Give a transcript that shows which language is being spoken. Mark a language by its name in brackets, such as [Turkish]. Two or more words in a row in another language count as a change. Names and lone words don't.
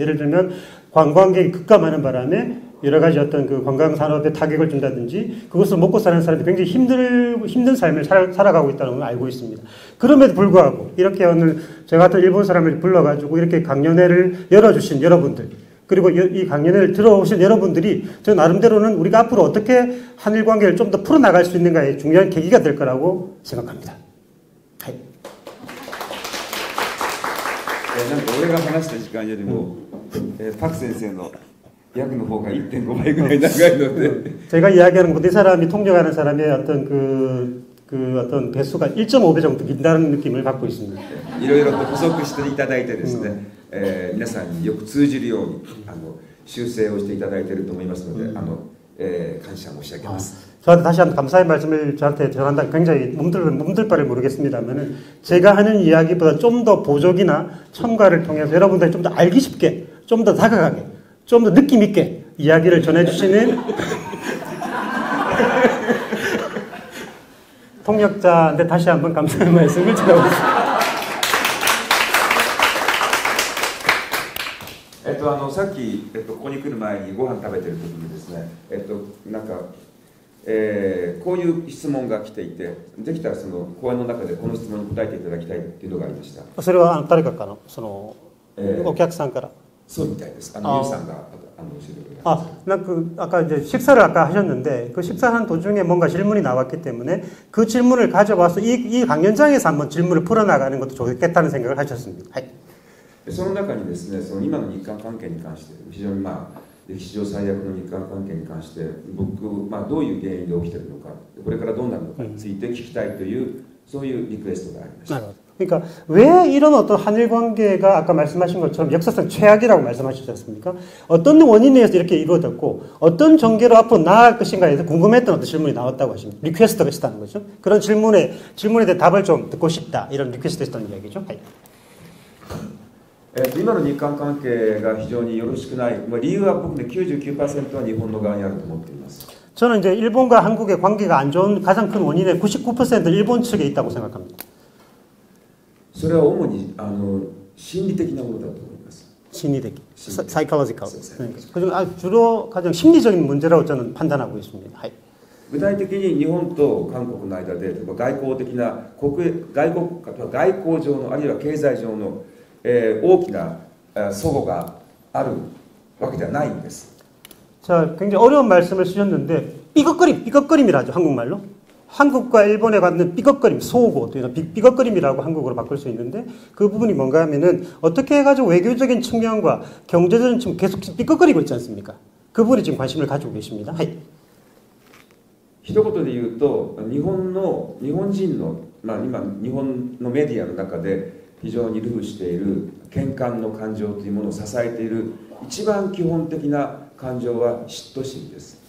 [Korean] 예를 들면 관광객이 급감하는 바람에 여러 가지 어떤 그 관광 산업에 타격을 준다든지 그것을 먹고 사는 사람들이 굉장히 힘든 삶을 살아가고 있다는 걸 알고 있습니다. 그럼에도 불구하고 이렇게 오늘 제가 같은 일본 사람을 불러가지고 이렇게 강연회를 열어주신 여러분들 그리고 이 강연회를 들어오신 여러분들이 저 나름대로는 우리가 앞으로 어떻게 한일 관계를 좀 더 풀어나갈 수 있는가의 중요한 계기가 될 거라고 생각합니다. [Japanese] なんか俺が話した時間よりも、パク先生の役の方が 1.5倍ぐらい長いので [Korean] 제가 이야기하는 것도 이 사람이 통역하는 사람의 어떤 어떤 배수가 1.5배 정도 긴다는 느낌을 갖고 있습니다. [Japanese] いろいろと補足していただいてですね、皆さんによく通じるように修正をしていただいていると思いますので、 感謝申し上げます。 [Korean] 저한테 다시 한번 감사의 말씀을 저한테 전한다. 굉장히 몸둘 바를 모르겠습니다만은 제가 하는 이야기보다 좀 더 보조기나 첨가를 통해서 여러분들이 좀 더 알기 쉽게, 좀 더 다가가게, 좀 더 느낌 있게 이야기를 전해주시는 통역자인데 다시 한번 감사의 말씀을 전하겠습니다. [Japanese] さっき、ここに来る前にご飯食べてる時にですね、なんか、こういう質問が来ていて、できたらその講演の中でこの質問に答えていただきたいっていうのがありました。それは誰かからその、お客さんから。そうみたいです。ユウさんが教えてくれた。 [Korean] 아까 이제 식사를 아까 하셨는데 그 식사하는 도중에 뭔가 질문이 나왔기 때문에 그 질문을 가져와서 이 강연장에서 한번 질문을 풀어나가는 것도 좋겠다는 생각을 하셨습니다. [Japanese] その中にですね、その今の日韓関係に関して非常に歴史上最悪の日韓関係に関して僕、どういう原因で起きているのか、これからどうなるのかについて聞きたいというそういうリクエストがありました。 [Korean] 그러니까 왜 이런 어떤 한일 관계가 아까 말씀하신 것처럼 역사상 최악이라고 말씀하셨지 않습니까? 어떤 원인에 의해서 이렇게 이루어졌고 어떤 전개로 앞으로 나아갈 것인가에 대해서 궁금했던 어떤 질문이 나왔다고 하십니다. 리퀘스트가 있었다는 거죠. 그런 질문에 대한 답을 좀 듣고 싶다. 이런 리퀘스트가 있었다는 이야기죠. [Japanese] 今の日韓関係が非常によろしくない、理由は僕ね 99% は日本の側にあると思っています。 [Korean] 저는 이제 일본과 한국의 관계가 안 좋은 가장 큰 원인의 99%는 일본 측에 있다고 생각합니다. [Japanese] それは主に心理的なものだと思います。 [Korean] 심리적, 사이콜로지컬. 그중 주로 가장 심리적인 문제라고 저는 판단하고 있습니다. [Japanese] 具体的に日本と韓国の間で外交的な外交上のあるいは経済上の大きな齟齬があるわけではないんです。 [Korean] 자, 굉장히 어려운 말씀을 쓰셨는데 삐걱거림이라죠, 한국말로. 한국과 일본에 갖는 삐걱거림, 소고, 삐걱거림이라고 한국어로 바꿀 수 있는데 그 부분이 뭔가 하면은 어떻게 해가지고 외교적인 측면과 경제적인 측면 계속 삐걱거리고 있지 않습니까? 그 부분에 지금 관심을 가지고 계십니다. [Japanese] 一言で言うと日本人の、今日本のメディアの中で非常に流布している喧嘩の感情というものを支えている一番基本的な感情は嫉妬心です。